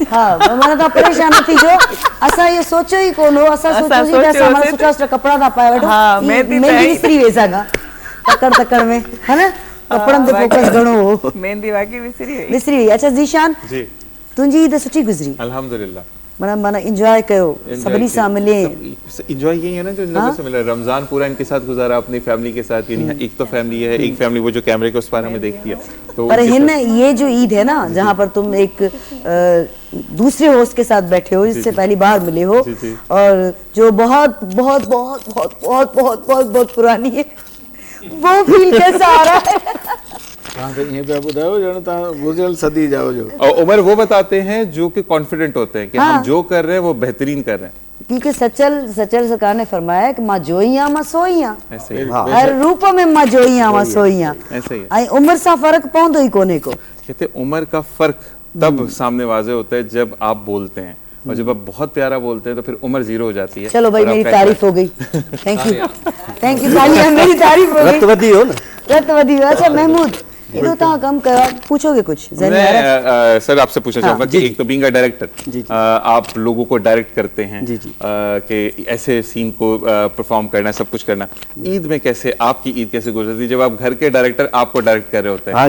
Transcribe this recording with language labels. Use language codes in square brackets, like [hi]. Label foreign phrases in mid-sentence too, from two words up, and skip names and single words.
[sd] हा माना तव्हां परेशान न थीजो, असां इहो सोचियो ई कोन हो, असां सोचियोसीं त असां माना सुठा सुठा कपिड़ा था पाए वठूं, मेहंदी विसरी वियसि अॻां तकड़ में, है न, कपिड़नि ते फोकस घणो हो, मेहंदी वाकई विसरी विसरी वई। अच्छा ज़ीशान, तुंहिंजी ईद सुठी गुज़री? अल्हम्दुलिल्लाह। माना एंजॉय कयो, सभिनी सां मिले? [ur] انجوائے یہی ہے نا جو ان لوگوں سے ملا، رمضان پورا ان کے ساتھ گزارا، اپنی فیملی کے ساتھ. ایک تو فیملی ہے، ایک فیملی وہ جو کیمرے کے اس پار ہمیں دیکھتی ہے، تو پر ہِن یہ جو عید ہے نا جہاں پر تم ایک دوسرے ہوسٹ کے ساتھ بیٹھے ہو، جس سے پہلی بار ملے ہو، اور جو بہت بہت بہت بہت بہت بہت بہت بہت پرانی ہے، وہ فیل کیسا آ رہا ہے? [sd] तव्हांखे ईअं पिया ॿुधायो ॼण तव्हां गुज़िरियल सदी जा हुजो। [ur] اور عمر وہ بتاتے ہیں جو کہ کانفیڈنٹ ہوتے ہیں کہ ہم جو کر رہے ہیں وہ بہترین کر رہے ہیں, کیونکہ سچل سرکار نے فرمایا ہے کہ [sd] मां जो ही आहियां मां सो ही आहियां, [ur] ایسے ہی [sd] हर रूप में मां जो ही आहियां मां सो ही आहियां, [ur] ایسے ہی [sd] ऐं उम्र सां फर्क पवंदो ई कोन्हे को। [ur] کہتے عمر کا فرق تب سامنے واضح ہوتا ہے جب آپ بولتے ہیں، اور جب آپ بہت پیارا بولتے ہیں تو پھر عمر زیرو ہو جاتی ہے. چلو بھائی میری تعریف ہو گئی, [en] thank you thank you, [ur] تالیاں، میری تعریف ہو گئی, [sd] रत वधी हो न, रत वधी हो। [ur] اچھا محمود، یہ تو کم کر پوچھو گے کچھ? میں سر آپ سے پوچھنا چاہوں گا کہ ایک تو [en] being a director [ur] آپ لوگوں کو ڈائریکٹ کرتے ہیں کہ ایسے سین کو پرفارم کرنا، سب کچھ کرنا، عید میں کیسے آپ کی عید کیسے گزرتی ہے جب آپ گھر کے ڈائریکٹر آپ کو ڈائریکٹ کر رہے ہوتے ہیں?